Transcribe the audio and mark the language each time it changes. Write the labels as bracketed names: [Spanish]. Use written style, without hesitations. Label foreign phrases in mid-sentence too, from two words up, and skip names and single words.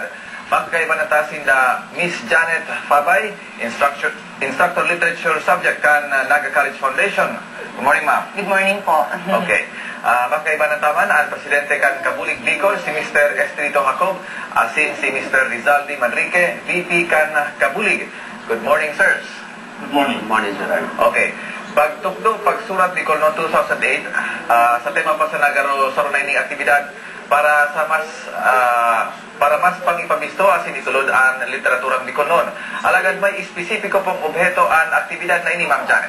[Bikol] Magkaibanatasin na Miss Janet Fabay, [English] Instructor Literature Subject [Bikol] kan Naga College Foundation. [English] Good morning, ma'am. Good morning po. Okay. [Bikol] Magkaibanataman ang Presidente kan Kabulig Bicol, si Mr. Estrito Jacob, asin si Mr. Rizaldi Manrique, VP kan Kabulig. [English] Good morning, sirs. Good morning. Good morning, sir. Okay. [Bikol] Pagtukdo, pagsurat Bicol noong 2008 sa tema pa sa nagaro sa runay ning aktibidad para sa mas pangipabisto asin itulod ang literaturang Bicol noon. Alagad may espesipiko pong objeto ang aktibidad na ini, Ma'am Janet.